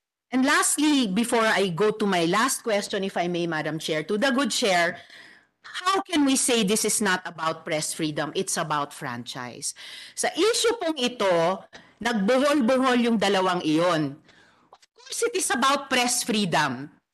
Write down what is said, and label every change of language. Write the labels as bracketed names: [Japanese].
[English] And lastly, before I go to my last question, if I may, Madam Chair, to the Good Chair, how can we say this is not about press freedom? It's about franchise. [Filipino] Sa issue pong ito, nagbuhol-buhol yung dalawang iyon. [English] Of course, it is about press freedom.